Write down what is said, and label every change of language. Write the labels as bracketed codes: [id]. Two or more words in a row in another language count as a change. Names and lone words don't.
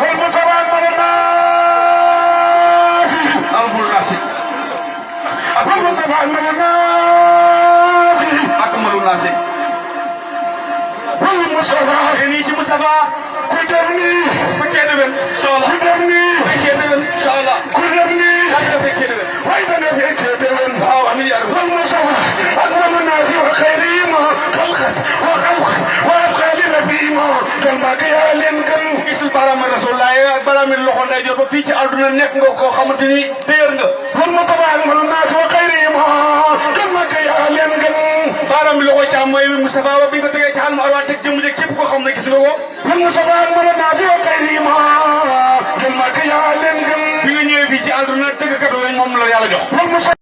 [ar] والمصطفى أكمل الناس. أكمل الناس. والمصطفى أكمل الناس. أكمل الناس. والمصطفى. [wo] Te nii ci Moustapha. Ku dem nii. Fekkee déwén, [ar] إن شاء الله. [wo] Ku dem nii. Fekkee déwén, [ar] إن شاء الله. [wo] Ku dem nii. Yàlla fekkee déwén. Waaye dana fekkee déwén. Waaw, [ar] آمين يا رب. والمصطفى أكمل الناس وخيرهم خلقا وخلقا وأبقى لنبيهم. [wo] Jël Màkka yaa leen gën. Gisul baaraam Rasulullah ak baaraam loxo ndeyjoor ba fii ci àdduna nekk nga koo xamante ni dëgër nga. [ar] والمصطفى أكمل الناس وخيرهم. [wo] Jël Màkka yaa leen gën. Baaraam loxo càmmooñ bi Moustapha ba bi nga tegee ci xalmu arwa teg jëmm ji képp koo xam ne gis nga ko. [ar] والمصطفى أكمل الناس وخيرهم. [wo] Jël Màkka yaa leen gën. Bi nga ñëwee fii ci àdduna dëggkat yooyu moom la Yàlla jox. [ar] والمصطفى